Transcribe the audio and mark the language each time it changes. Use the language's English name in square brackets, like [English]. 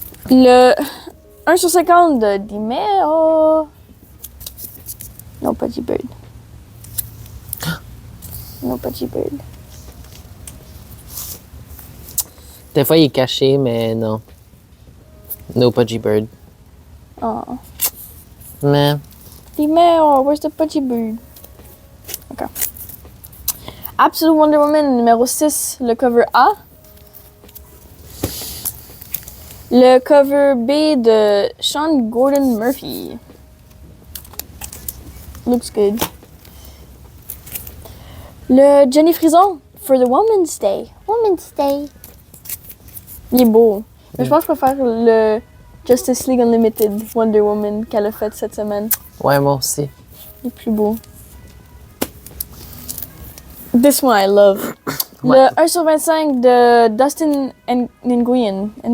[French] Le 1/50 de Dimeo. Non, pas G-Bird. Non, pas G-Bird. Des fois, il est caché, mais non. [English] No Pudgy Bird. Oh. [French] Mais [English] Dimeo, where's the Pudgy Bird? OK. [French] Absolute Wonder Woman numéro 6, le cover A. Le cover B de Sean Gordon Murphy. [English] Looks good. [French] Le Jenny Frison [English] for the Women's Day. [French] Women's Day. Il est beau. Mais je pense que je préfère le Justice League Unlimited Wonder Woman qu'elle a fait cette semaine. Ouais, moi aussi. Il est plus beau. [English] This one I love. [French] Ouais. Le 1 sur 25 de Dustin Nguyen.